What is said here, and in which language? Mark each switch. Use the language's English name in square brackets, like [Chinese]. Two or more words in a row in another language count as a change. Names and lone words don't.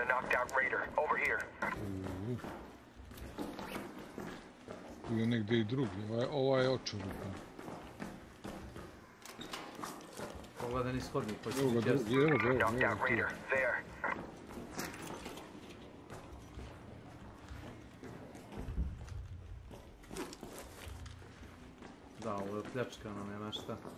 [English] Knocked out Raider. Over here. [Serbian] Ili negdje i drugi. Ovaj je očuruka. Pogledaj niz hodnik, pa ću Evo ga drugi, evo ga, [English] Knocked out Raider. There. [Serbian] Da, ovo je pljačkano, nema šta.